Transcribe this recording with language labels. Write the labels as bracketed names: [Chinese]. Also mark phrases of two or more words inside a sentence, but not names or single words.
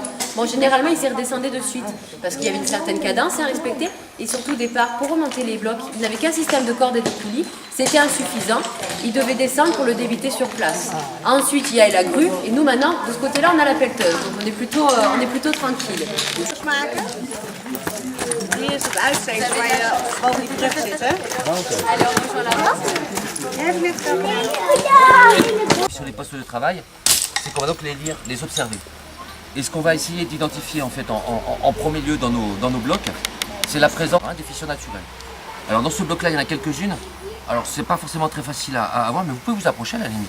[French] Bon, généralement, ils s'y redescendaient de suite parce qu'il y avait une certaine cadence à respecter. Et surtout, au départ, pour remonter les blocs, ils n'avaient qu'un système de cordes et de poulies. C'était insuffisant. Ils devaient descendre pour le débiter sur place. Ensuite, il y a la grue. Et nous, maintenant, de ce côté-là, on a la pelleteuse. Donc, on est plutôt tranquille. [Dutch] Maken. Hier is het uitsteeks waar je boven die brug zit, hè? [French] Allez, on rejoint là-bas. Sur les postes de travail, c'est qu'on va donc les lire, les observer. Et ce qu'on va essayer d'identifier en fait en premier lieu dans nos blocs, c'est la présence des fissures naturelles. Alors dans ce bloc-là, il y en a quelques-unes. Alors c'est pas forcément très facile à voir, mais vous pouvez vous approcher à la limite.